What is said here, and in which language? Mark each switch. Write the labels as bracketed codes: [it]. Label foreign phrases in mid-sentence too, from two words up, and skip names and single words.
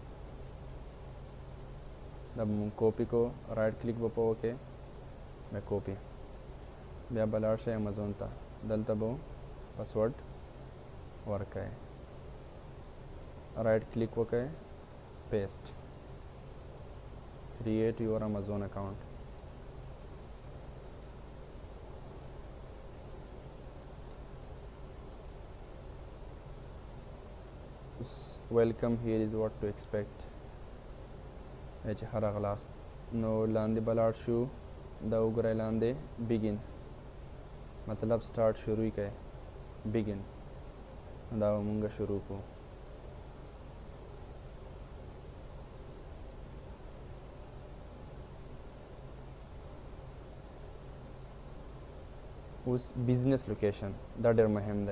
[ps] دا به مونږ کاپي کو، [en] right click [ps] به په وکړې بیا کاپي. بیا به لاړ شئ امازون ته. دلته به پاسورډ ورکړئ، [en] right click [ps] وکړئ، پیسټ، [en] create your Amazon account. welcome, here is what to expect. [ps] چې هر غلاست. نو لاندې به لاړ شو. دا وګورئ لاندې begin مطلب سٹارټ شروع کړئ. begin دا به مونږ شروع کو. اوس [en] business location [ps] دا ډېر مهم دی.